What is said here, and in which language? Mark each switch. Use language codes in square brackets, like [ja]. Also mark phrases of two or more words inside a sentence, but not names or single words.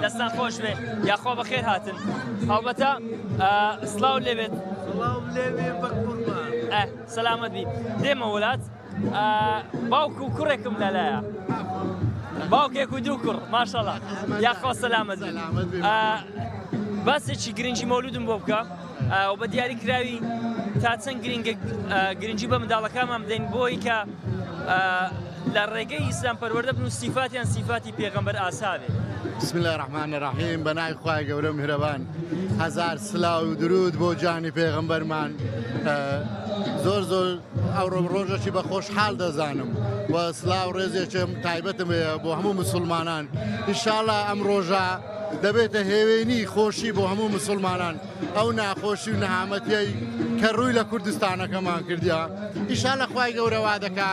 [ckb] دەستان خۆش بێ یاخوا بەخێر هاتن هەڵبەتە سڵاو لێبێت سەلامەت بی دێمە وڵات باوکو و کوڕێکم لەلایە باوکێک و دوو کوڕ ماشەڵڵا یاخوا سەلامەت بن باسێکی گرنگی مەولودم بۆ بکە و بە دیاری کراوی تا چەند گرنگی بە منداڵەکانمان بدەین بۆی کە لە ڕێگەی ئیسلام پەروەردە بن و سیفاتیان سیفاتی پێغەمبەر ئاساوێ. [ar] بسم الله الرحمن الرحیم [ckb] بەناوی خوای گەورە میهرەبان هەزار سلااو و درود بۆ جانی پێغەمبەرمان زۆر ئەو ڕۆژێکی بە خۆشحاڵ دەزانم و سلااو ڕێزێکم تایبەتم بۆ هەموو مسلمانان ئینشاڵڵا ئەم ڕۆژە دەبێتە هێوێنی خۆشی بۆ هەموو مسلمانان ئەو ناخۆشی و نەهامەتیەی کە ڕووی لە کوردستانەکەمان کردیا ئینشاڵڵا خوای گەورە وا دەکا